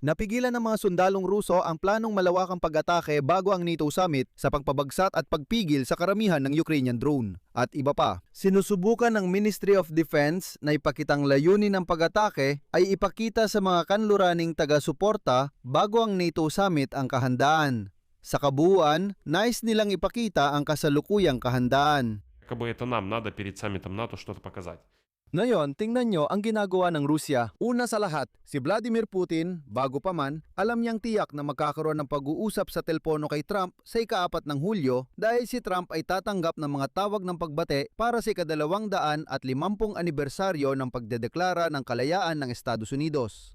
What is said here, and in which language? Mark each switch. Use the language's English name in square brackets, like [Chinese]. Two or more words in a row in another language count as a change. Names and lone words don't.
[Filipino] Napigilan ng mga sundalong Ruso ang planong malawakang pag-atake bago ang NATO summit sa pagpabagsat at pagpigil sa karamihan ng [English] Ukrainian drone. [Filipino] At iba pa, sinusubukan ng Ministry of Defense na ipakitang layunin ng pag-atake ay ipakita sa mga kanluraning taga-suporta bago ang NATO summit ang kahandaan. Sa kabuuan, nais nilang ipakita ang kasalukuyang kahandaan. [Russian] Якобы это нам надо перед саммитом НАТО что-то показать. [Filipino] Ngayon, tingnan nyo ang ginagawa ng Rusya. Una sa lahat, si Vladimir Putin, bago pa man, alam niyang tiyak na magkakaroon ng pag-uusap sa telepono kay Trump sa ika-4 ng Hulyo dahil si Trump ay tatanggap ng mga tawag ng pagbate para sa ika-250 anibersaryo ng pagdedeklara ng kalayaan ng Estados Unidos.